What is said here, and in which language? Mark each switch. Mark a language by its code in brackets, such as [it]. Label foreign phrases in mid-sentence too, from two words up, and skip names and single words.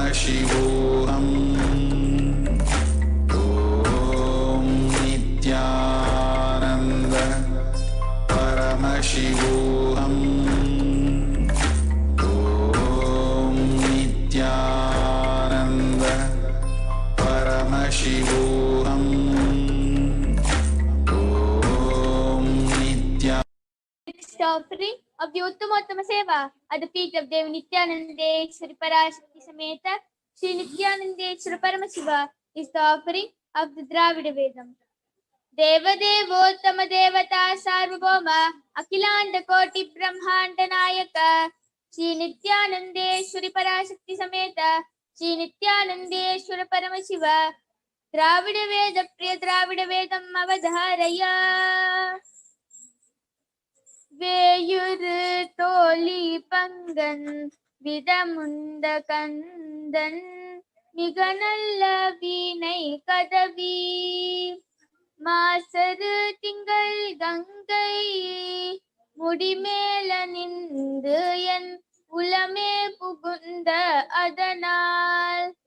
[sa] परमशिवोऽहम् ॐ नित्यानन्द परमशिवोऽहम् ॐ नित्यानन्द परमशिवोऽहम् ॐ नित्या [en] Next offering of the Uttama Seva at the feet of Devi Nityanandeshwari Parashakti Sameta Shri Nityanandeshwara Paramashiva is the offering of the Dravida Vedam. [sa] देवदेवोत्तम देवता सार्वभौम अखिलाण्ड कोटि ब्रह्माण्ड नायक श्री नित्यानन्देश्वरी पराशक्ति समेत श्री नित्यानन्देश्वर परमशिव द्रविड वेद प्रिय द्रविड वेदम् अवधारय [ta] வேயுரு தோழி பங்கன் விதமுண்ட கந்தன் மிக நல்ல வீணை கதவி மாசரு திங்கள் கங்கை முடிமேல நின்று என் உளமே புகுந்த அதனால்